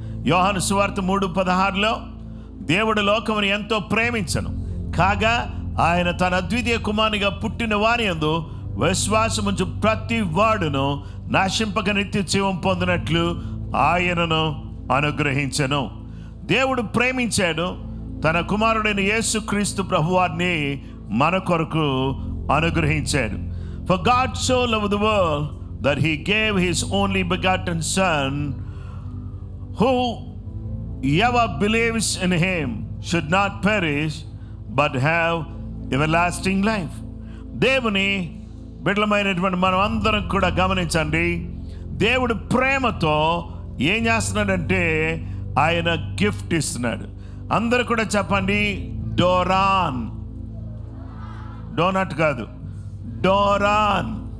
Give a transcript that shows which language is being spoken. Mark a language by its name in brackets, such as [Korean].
[Telugu] యోహాను సువార్త 3:16లో దేవుడు లోకమును ఎంతో ప్రేమించను కాగా ఆయన తన అద్వితీయ కుమారునిగా పుట్టిన వారి యందు విశ్వాసముంచు ప్రతి వాడును నాశింపక నిత్య జీవం పొందినట్లు ఆయనను అనుగ్రహించెను. దేవుడు ప్రేమించాడు, తన కుమారుడైన యేసుక్రీస్తు ప్రభువారిని మన కొరకు అనుగ్రహించాడు. [English] For God so loved the world that he gave his only begotten son, whoever believes in him should not perish but have everlasting life. [Telugu] దేవుని బిడ్డలమైనటువంటి మనం అందరం కూడా గమనించండి, దేవుడు ప్రేమతో ఏం చేస్తున్నాడంటే ఆయన గిఫ్ట్ ఇస్తున్నాడు. అందరూ కూడా చెప్పండి, డోరాన్. డోనట్ కాదు, డోరాన్.